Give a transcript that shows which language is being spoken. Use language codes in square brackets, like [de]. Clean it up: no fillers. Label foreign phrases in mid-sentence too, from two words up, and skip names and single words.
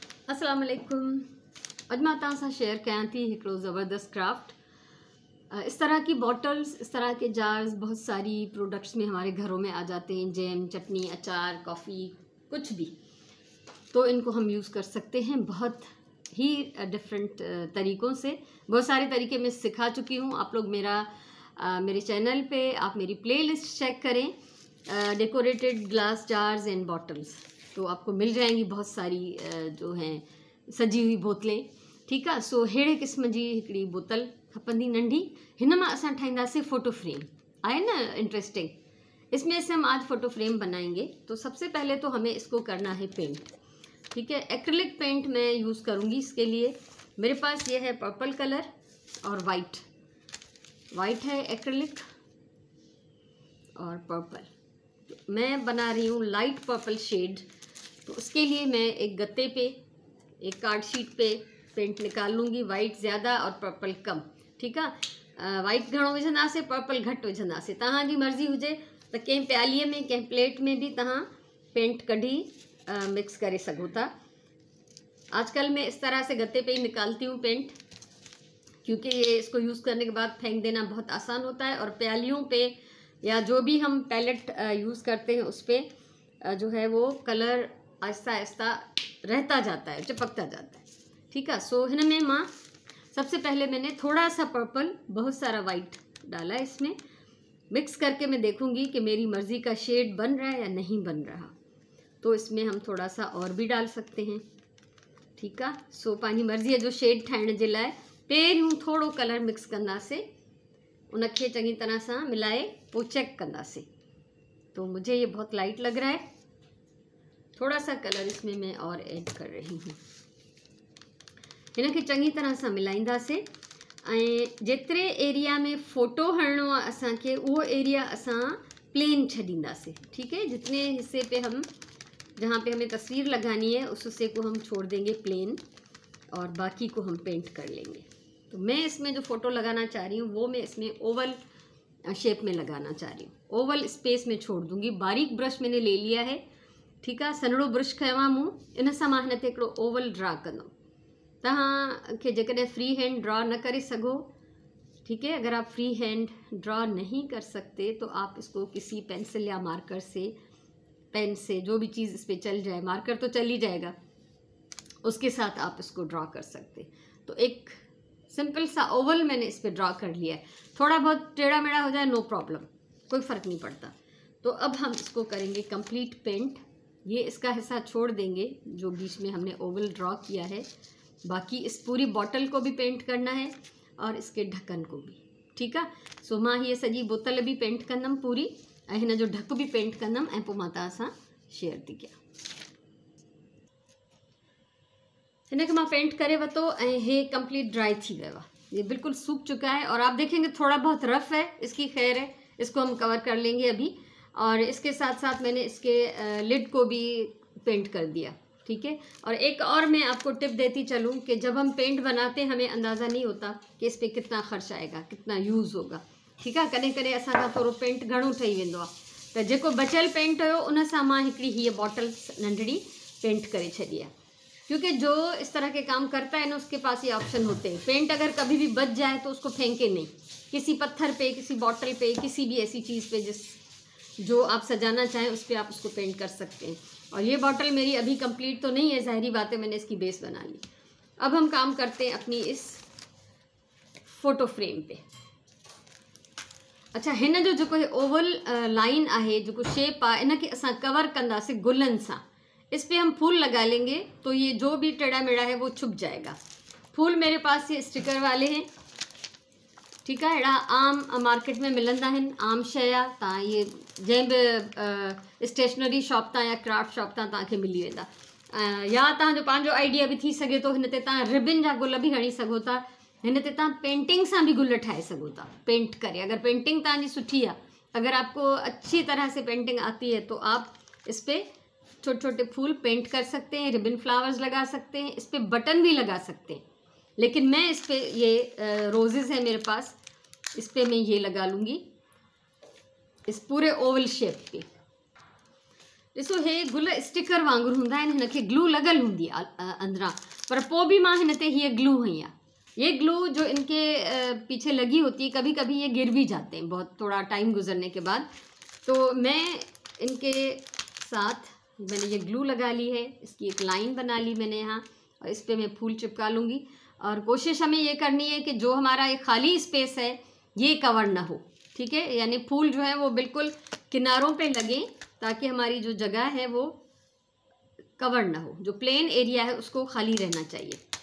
[ar] السلام عليكم. [sd] अॼु मां तव्हां सां शेयर कयां थी हिकिड़ो ज़बरदस्त क्राफ्ट। [hi] इस तरह की बॉटल्स, इस तरह के जार्स बहुत सारी प्रोडक्ट्स में हमारे घरों में आ जाते हैं। जैम, चटनी, अचार, कॉफ़ी, कुछ भी। तो इनको हम यूज़ कर सकते हैं बहुत ही डिफरेंट तरीक़ों से। बहुत सारे तरीके मैं सिखा चुकी हूँ। आप लोग मेरे चैनल पे आप मेरी प्लेलिस्ट चेक करें, [en] decorated glass jars and bottles, [hi] तो आपको मिल जाएंगी बहुत सारी जो हैं सजी हुई बोतलें। ठीक है। [sd] सो अहिड़े क़िस्म जी हिकिड़ी बोतल खपंदी नंढी। हिन मां असां ठाहींदासीं फ़ोटो फ्रेम। आहे ना इंटरेस्टिंग। [hi] इसमें से हम आज फ़ोटो फ्रेम बनाएंगे। तो सबसे पहले तो हमें इसको करना है पेंट। ठीक है। [en] acrylic paint [hi] मैं यूज़ करूँगी इसके लिए। मेरे पास ये है [en] purple colour [hi] और वाइट है एक्रिलिक और पर्पल। मैं बना रही हूँ [en] light purple shade. [hi] तो उसके लिए मैं एक गत्ते पे, एक [en] card sheet [hi] पे पेंट निकाल लूँगी। वाइट ज़्यादा और पर्पल कम। ठीक है। [sd] वाइट घणो विझंदासीं, पर्पल घटि विझंदासीं। तव्हांजी मर्ज़ी हुजे त कंहिं प्यालीअ में, कंहिं प्लेट में भी तव्हां पेंट कढी मिक्स करे सघो था। [hi] आजकल मैं इस तरह से गत्ते पे ही निकालती हूँ पेंट, क्योंकि ये इसको यूज़ करने के बाद फेंक देना बहुत आसान होता है। और प्यालियों पे या जो भी हम पैलेट यूज़ करते हैं उस पर जो है वो कलर आहिस्ता आहिस्ता रहता जाता है, चिपकता जाता है। ठीक है। सो इनमें मां सबसे पहले मैंने थोड़ा सा पर्पल, बहुत सारा वाइट डाला है। इसमें मिक्स करके मैं देखूंगी कि मेरी मर्ज़ी का शेड बन रहा है या नहीं बन रहा। तो इसमें हम थोड़ा सा और भी डाल सकते हैं। ठीक है। [sd] सो पंहिंजी मर्ज़ी जो शेड ठाहिण जे लाइ पहिरियों थोड़ो कलर मिक्स कंदासीं, उनखे चंगी तरह से मिलाए पोइ चेक कंदासीं। [hi] तो मुझे ये बहुत लाइट लग रहा है। थोड़ा सा कलर इसमें मैं और ऐड कर रही हूँ। [sd] इनके चंगी तरह से मिलाईंदासीं ऐं जेतिरे एरिया में फ़ोटो हणणो आहे असांखे, उहो एरिया असां प्लेन छॾींदासीं। [hi] ठीक है। जितने हिस्से पे हम, जहाँ पे हमें तस्वीर लगानी है, उस हिस्से को हम छोड़ देंगे प्लेन और बाकी को हम पेंट कर लेंगे। तो मैं इसमें जो फ़ोटो लगाना चाह रही हूँ वो मैं इसमें [en] oval shape [hi] में लगाना चाह रही हूँ। [en] oval space [hi] में छोड़ दूँगी। बारीक ब्रश मैंने ले लिया है। ठीक है। [sd] सन्हड़ो ब्रश खयों आहे मूं। इन सां मां हिन ते हिकिड़ो ओवल ड्रा कंदमि। तव्हांखे जेकॾहिं [en] free hand draw [sd] न करे सघो, [hi] ठीक है, अगर आप [en] free hand draw [hi] नहीं कर सकते तो आप इसको किसी पेंसिल या मार्कर से, पेन से, जो भी चीज़ इस पर चल जाए, मार्कर तो चल ही जाएगा, उसके साथ आप इसको ड्रा कर सकते। तो एक सिंपल सा ओवल मैंने इस पर ड्रा कर लिया है। थोड़ा बहुत टेढ़ा मेढ़ा हो जाए [en] no problem, [hi] कोई फ़र्क नहीं पड़ता। तो अब हम इसको करेंगे [en] complete paint. [hi] ये इसका हिस्सा छोड़ देंगे जो बीच में हमने ओवल ड्रॉ किया है। बाकी इस पूरी बॉटल को भी पेंट करना है और इसके ढक्कन को भी। ठीक है। [sd] सो मां ये सॼी बोतल भी पेंट कंदमि पूरी, ऐं हिन जो ढक भी पेंट कंदमि ऐं पोइ मां तव्हां सां शेयर थी कयां। हिनखे मां पेंट करे वरितो ऐं हे [en] complete dry [sd] थी वियो आहे। [hi] ये बिल्कुल सूख चुका है और आप देखेंगे थोड़ा बहुत रफ़ है इसकी। खैर है, इसको हम कवर कर लेंगे अभी। और इसके साथ साथ मैंने इसके लिड को भी पेंट कर दिया। ठीक है। और एक और मैं आपको टिप देती चलूँ कि जब हम पेंट बनाते हैं हमें अंदाज़ा नहीं होता कि इस पर कितना ख़र्च आएगा, कितना यूज़ होगा। ठीक है। [sd] कॾहिं कॾहिं असांखां थोरो पेंट घणो ठही वेंदो आहे, त जेको बचियल पेंट हुयो उन सां मां हिकिड़ी हीअ बॉटल नंढड़ी पेंट करे छॾी आहे। [hi] क्योंकि जो इस तरह के काम करता है ना, उसके पास ये ऑप्शन होते हैं। पेंट अगर कभी भी बच जाए तो उसको फेंके नहीं, किसी पत्थर पे, किसी बॉटल पे, किसी भी ऐसी चीज़ पे जो आप सजाना चाहें उस पर आप उसको पेंट कर सकते हैं। और ये बॉटल मेरी अभी कंप्लीट तो नहीं है, ज़ाहिरी बात है, मैंने इसकी बेस बना ली। अब हम काम करते हैं अपनी इस फ़ोटो फ्रेम पे। अच्छा, [sd] हिन जो जेको ओवल लाइन आहे, जेको शेप आहे, इनके असां कवर कंदासीं गुलन सां। [hi] इस पे हम फूल लगा लेंगे तो ये जो भी टेढ़ा मेढ़ा है वो छुप जाएगा। फूल मेरे पास ये स्टिकर वाले हैं। ठीक है। [sd] अड़ा आम मार्केट में मिलंदा आहिनि, आम शइ आहे। तव्हां ये जंहिं बि [en] stationery shop [sd] तां या [en] craft shop [sd] तां तव्हांखे मिली वेंदा। या तव्हांजो पंहिंजो आइडिया भी थी सघे थो। हिन ते तव्हां रिबिन जा गुल भी हणी सघो था। हिन ते तव्हां पेंटिंग सां भी गुल ठाहे सघो था पेंट करे। अगर पेंटिंग तव्हांजी सुठी आहे, [hi] अगर आपको अच्छी तरह से पेंटिंग आती है तो आप इस पर छोटे छोटे फूल पेंट कर सकते हैं, [en] ribbon flowers [hi] लगा सकते हैं, इस पर बटन भी लगा सकते हैं। लेकिन मैं इस पर ये रोजेज़ है मेरे पास, इस पर मैं ये लगा लूँगी इस पूरे [en] oval shape [hi] पे। [sd] ॾिसो हे गुल स्टिकर वांगुरु हूंदा आहिनि, हिनखे ग्लू लॻल हूंदी आहे अंदरां, पर पोइ बि मां हिन ते हीअ ग्लू हई आहे। [hi] ये ग्लू जो इनके पीछे लगी होती है, कभी कभी ये गिर भी जाते हैं बहुत थोड़ा टाइम गुजरने के बाद। तो मैं इनके साथ मैंने ये ग्लू लगा ली है, इसकी एक लाइन बना ली मैंने यहाँ, और इस पर मैं फूल चिपका लूँगी। और कोशिश हमें ये करनी है कि जो हमारा ये खाली स्पेस है ये कवर ना हो, ठीक है, यानी फूल जो है वो बिल्कुल किनारों पे लगे, ताकि हमारी जो जगह है वो कवर ना हो, जो [en] plain area [hi] है उसको खाली रहना चाहिए।